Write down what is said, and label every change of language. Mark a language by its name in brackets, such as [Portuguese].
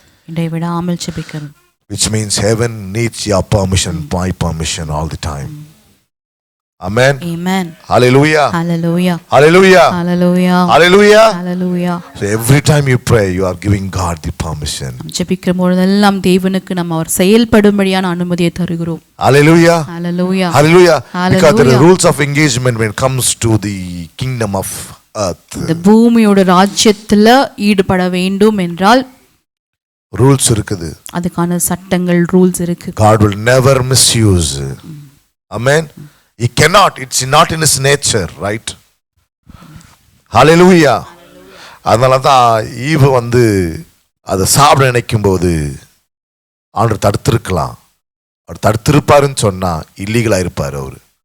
[Tamil] இடைவிடாமல் ஜெபிக்கணும். [English] Which means heaven needs your permission, my permission all the time. Amen. Amen. Hallelujah. Hallelujah. Hallelujah. Hallelujah. Hallelujah. Hallelujah. So every time you pray, you are giving God the permission. [Tamil] ஜெபிக்கிற போதெல்லாம் தேவனுக்கு நம்ம அவர் செயல்படும்படியான அனுமதியை தருகிறோம். [English] Hallelujah. Hallelujah. Hallelujah. Because there are rules of engagement when it comes to the kingdom of earth. [Tamil] இந்த பூமியோட ராஜ்யத்துல ஈடுபட வேண்டும் என்றால் ரூல்ஸ் இருக்குது. அதுக்கான சட்டங்கள் ரூல்ஸ் இருக்கு. [English] God will never misuse. Amen. He cannot. It's not in his nature, right? Hallelujah. [Tamil] அதனால தான் ஈவு வந்து அதை சாப்பிட நினைக்கும் போது ஆண்டவர் தடுத்திருக்கலாம். அவர் தடுத்திருப்பாருன்னு சொன்னா இல்லீகலா இருப்பாரு அவரு.